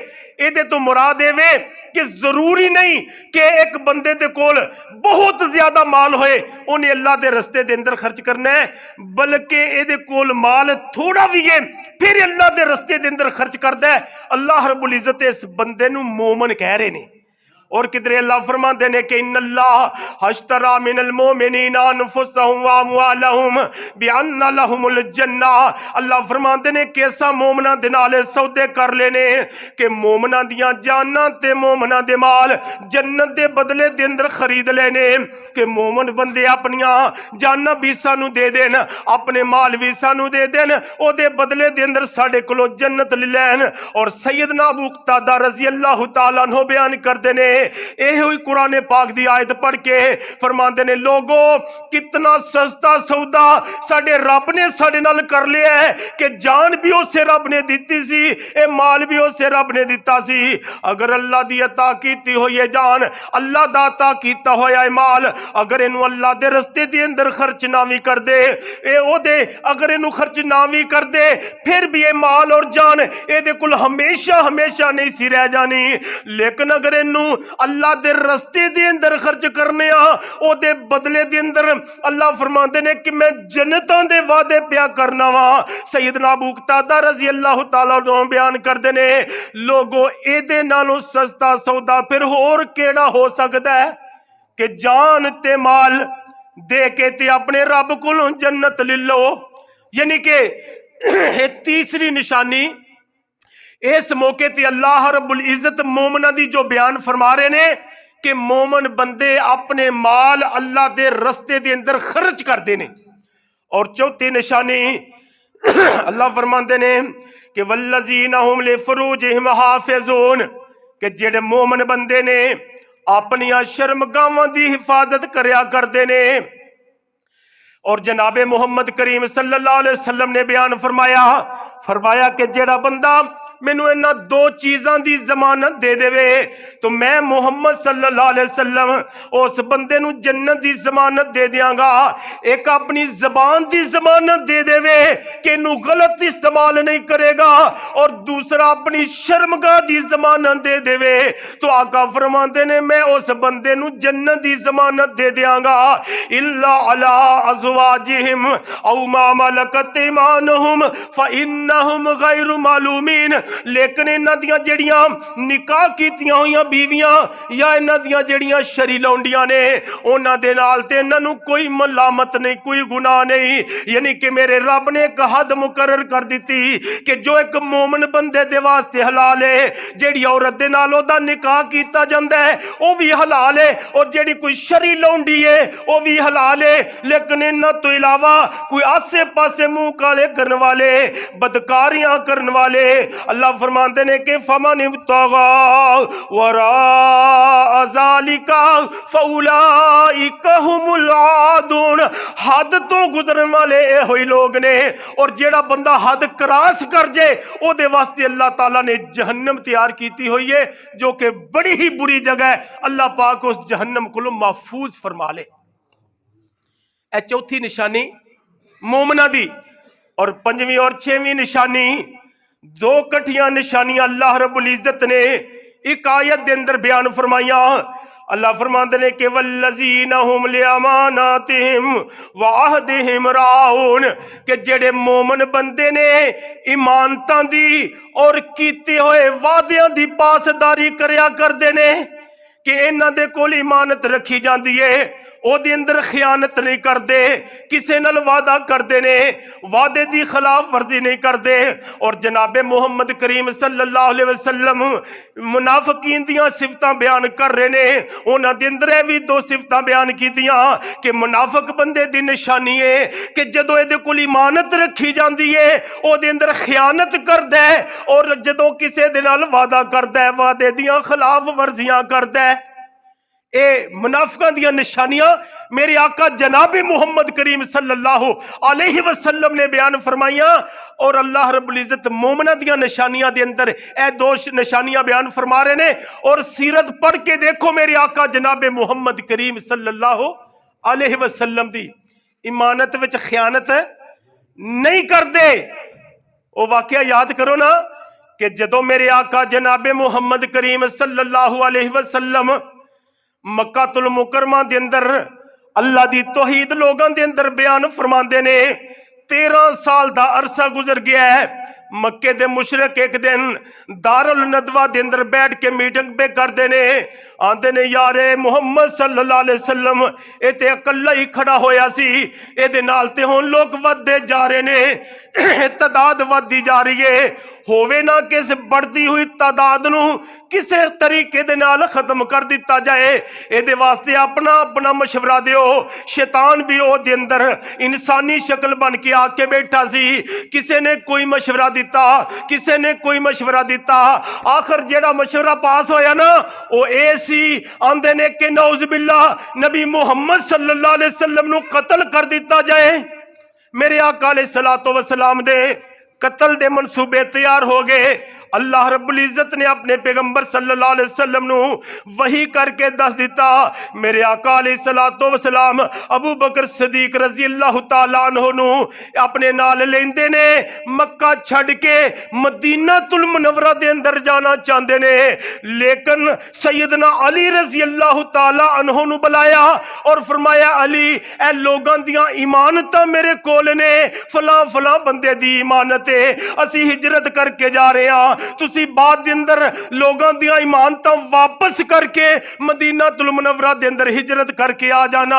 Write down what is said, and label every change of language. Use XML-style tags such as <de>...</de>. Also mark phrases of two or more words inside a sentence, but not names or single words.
<pa>ایہدے تو مراد ایوے کہ ضروری نہیں کہ اک بندے دے کول بہت زیادہ مال ہووے انہیں اللہ کے رستے دے اندر خرچ کرنا ہے، بلکہ ایہدے کول مال تھوڑا بھی ہے پھر اللہ کے رستے دے اندر خرچ کرتا ہے.</pa> <ar>الله رب العزة</ar> <pa>اس بندے نوں مومن کہہ رہے نے. اور کدھرے اللہ فرماتے نے کہ</pa> <ar>إن الله اشترى من المؤمنين أنفسهم وأموالهم بأن لهم الجنة.</ar> <pa>اللہ فرماتے نے کہ ایسا مومناں دے نال سودے کر لینے کہ مومناں دیاں جاناں تے مومناں دے مال جنت دے بدلے دے اندر خرید لینے کہ مومن بندے اپنیاں جاناں بھی سانوں دے دین، اپنے مال بھی سانوں دے دین، اودے بدلے دے اندر ساڈے کولوں جنت لے لین. اور سیدنا ابو قتادہ</pa> <ar>رضي الله تعالى عنه</ar> <pa>بیان کرتے نے، یہ ہوئی قرآن پاک دی آیت پڑھ کے فرماتے نے، لوگو کتنا سستا سودا ساڈے رب نے ساڈے نال کر لیا ہے کہ جان بھی اسے رب نے دتی سی، اے مال بھی اسے رب نے دتا سی. اگر اللہ دی عطا کیتی ہوئی ہے جان، اللہ دا عطا کیتا ہویا ہے مال، اگر اینوں اللہ دے رستے دے اندر خرچ نہ بھی کر دے، اے اودے اگر اینوں خرچ نہ بھی کر دے، پھر بھی یہ مال اور جان ایدے کول ہمیشہ ہمیشہ نہیں سی رہ جانی. لیکن اگر اینوں اللہ دے رستے دے اندر خرچ کرنے آ، اودے بدلے دے اندر اللہ فرماتے نے کہ میں جنتاں دے وعدے پیا کرنا واں. سیدنا ابو قتادہ</pa> <ar>رضي الله تعالى عنه</ar> <pa>بیان کرتے نے، لوگو ایدے نالوں سستا سودا پھر ہور کیہڑا ہو سکدا ہے کہ جان تے مال دے کے تے اپنے رب کولوں جنت لے لو. یعنی کہ تیسری نشانی اس موقعے تے</pa> <ar>الله رب العزة</ar> <pa>مومناں دی جو بیان فرما رہے نے کہ مومن بندے اپنے مال اللہ دے رستے دے اندر خرچ کرتے نے. اور چوتھی نشانی اللہ فرماتے نے کہ</pa> <ar>والذين هم لفروجهم حافظون,</ar> <pa>کہ جیہڑے مومن بندے نے اپنیاں شرمگاہاں دی حفاظت کریا کرتے نے. اور جنابِ محمد کریم</pa> <ar>صلى الله عليه وسلم</ar> <pa>نے بیان فرمایا کہ جیہڑا بندہ مینوں انہاں دو چیزاں دی ضمانت دے دیوے تو میں محمد</pa> <ar>صلى الله عليه وسلم</ar> <pa>اس بندے نوں جنت دی ضمانت دے دیانگا. اک اپنی زبان دی ضمانت دے دیوے کہ اینوں غلط استعمال نہیں کرے گا، اور دوسرا اپنی شرمگاہ دی ضمانت دے دیوے تو آقا فرماتے نے میں اس بندے نوں جنت دی ضمانت دے دیانگا.</pa> <ar>إلا على أزواجهم أو ما ملكت أيمانهم فإنهم غير ملومين.</ar> <pa>لیکن انہاں دیاں جیہڑیاں نکاح کیتیاں ہوئیاں بیویاں یا انہاں دیاں جیہڑیاں شرعی لونڈیاں نے اونہاں دے نال تے انہاں نوں کوئی ملامت نہیں، کوئی گناہ نہیں. یعنی کہ میرے رب نے اک حد مقرر کر دی کہ جو اک مومن بندے دے واسطے حلال ہے، جیہڑی عورت دے نال اودا نکاح کیتا جاندا ہے وہ بھی حلال ہے، اور جیہڑی کوئی شرعی لونڈی ہے وہ بھی حلال ہے. لیکن انہاں تو علاوہ کوئی آسے پاسے منہ کالے کرنے والے، بدکاریاں کرنے والے، اللہ فرماتے نے کہ</pa> <ar>فمن ابتغى وراء ذلك فأولئك هم العادون.</ar> <pa>حد تو گزرن والے یہ ہوئی لوگ نے، اور جیہڑا بندہ حد کراس کر جائے اودے واسطے اللہ تعالیٰ نے جہنم تیار کی ہوئی ہے، جو کہ بڑی ہی بری جگہ ہے.</pa> <ur>اللہ پاک اس جہنم کو محفوظ فرما لے.</ur> <pa>اے چوتھی نشانی مومناں دی. اور پنجویں اور چھیویں نشانی، دو کٹھیاں نشانیاں</pa> <ar>الله رب العزة</ar> <pa>نے اک آیت کے اندر بیان فرمایا. اللہ فرماتے نے کہ</pa> <ar>والذين هم لأماناتهم وعهدهم راعون,</ar> <pa>کہ جیہڑے مومن بندے نے امانتاں دی اور کیتے ہوئے وعدیاں دی پاسداری کریا کردے نے، کہ انہاں دے کول امانت رکھی جاتی ہے، اودے اندر خیانت نہیں کرتے، کسی نال وعدہ کرتے نے، وعدے کی خلاف ورزی نہیں کرتے. اور جنابِ محمد کریم</pa> <ar>صلى الله عليه وسلم</ar> <pa>منافقین دیاں صفتاں بیان کر رہے نے، اونہاں دے اندر بھی دو صفتاں بیان کیتیاں کہ منافق بندے دی نشانی ہے کہ جدوں ایہدے کول امانت رکھی جاتی ہے اودے اندر خیانت کردا ہے، اور جدوں کسی دے نال وعدہ کردا ہے وعدے دیاں خلاف ورزیاں کردا ہے. اے منافقاں دیاں نشانیاں میرے آقا جنابِ محمد کریم</pa> <ar>صلى الله عليه وسلم</ar> <pa>نے بیان فرمایا. और</pa> <ar>الله رب العزة</ar> <pa>مومناں دیاں نشانیاں دے اندر اے دو نشانیاں بیان فرما رہے نے. اور سیرت پڑھ کے دیکھو میرے آقا جنابِ محمد کریم</pa> <ar>صلى الله عليه وسلم</ar> <pa>دی امانت وچ خیانت نہیں کرتے. وہ واقعہ یاد کرو نا کہ جدوں میرے آقا جنابِ محمد کریم</pa> <ar>صلى الله عليه وسلم</ar> <pa>مکۃ المکرمہ دے اندر اللہ دی توحید لوگوں دے اندر بیان فرماتے نے. 13 سال کا عرصہ گزر گیا ہے۔ مکے دے مشرک اک دن دارالندوہ دے اندر بیٹھ کے میٹنگ پے کرتے نے، آندے نے یارے محمد</pa> <ar>صلى الله عليه وسلم</ar> <pa>یہ تے اکلا ہی کھڑا ہویا سی، ایہدے نال تے ہن لوگ ودھدے جا رہے نے، تعداد ودھدی جا رہی ہے. ہووے نا کہ اس بڑھتی ہوئی تعداد نوں کسے طریقے دے نال ختم کر دتا جائے، ایہدے واسطے اپنا اپنا مشورہ دیو. شیطان بھی اوہدے اندر انسانی شکل بن کے آکے بیٹھا سی، کسے نے کوئی مشورہ دتا، کسے نے کوئی مشورہ دتا، آخر جیہڑا مشورہ پاس ہویا نا وہ اے سی، آندے نے کہ</pa> <ar>نعوذ بالله</ar> <pa>नबी मुहम्मद</pa> <ar>صلى الله عليه وسلم</ar> <pa>نوں قتل کر دتا جائے. میرے آقا</pa> <ar>عليه الصلاة والسلام</ar> <pa>دے قتل دے منصوبے تیار ہو گئے.</pa> <ar>الله رب العزة</ar> <pa>نے اپنے پیغمبر</pa> <ar>صلى الله عليه وسلم</ar> <pa>نوں وحی کرکے دس دتا. میرے آقا</pa> <ar>عليه الصلاة والسلام</ar> <pa>अबू बकर सिद्दीक</pa> <ar>رضي الله تعالى عنه</ar> <pa>نوں اپنے نال لیندے نے، مکہ چھڈ کے مدینۃ المنورہ دے اندر جانا چاہتے نے، لیکن سیدنا علی</pa> <ar>رضي الله تعالى عنه</ar> <pa>نوں بلایا اور فرمایا علی اے لوگاں دیاں امانتاں میرے کول نے، فلاں فلاں بندے دی امانت ہے، اسی ہجرت کرکے جا رہے ہاں، تسی بعد دے اندر لوگاں دیاں امانتاں واپس کرکے مدینۃ المنورہ دے اندر ہجرت کرکے آ جانا.</pa>